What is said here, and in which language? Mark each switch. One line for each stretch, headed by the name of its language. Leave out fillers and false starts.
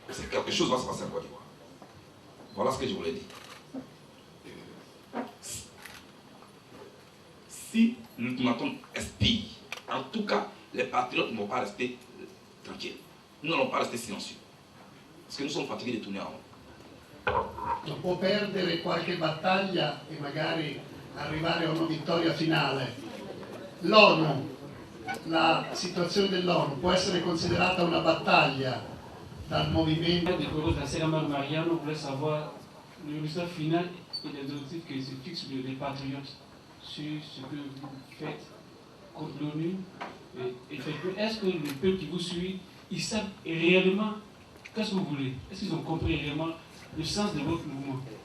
French: Quelque chose va se passer en Côte d'Ivoire. Voilà ce que je voulais dire. Si l'ultimatum expire, en tout cas, les patriotes ne vont pas rester tranquilles. Nous n'allons pas rester silencieux. Parce que nous sommes fatigués de tourner en rond.
Italian: Può perdere qualche battaglia e magari arrivare a una vittoria finale. L'ONU, la situazione dell'ONU può essere considerata una battaglia dal movimento.
French: La cérémonie Mariano voulait savoir le résultat final et les objectifs que se fixent les patriotes sur ce que vous faites contre l'ONU. Est-ce que le peuple qui vous suit, ils savent réellement qu'est-ce que vous voulez? Est-ce qu'ils ont compris réellement le sens de votre mouvement?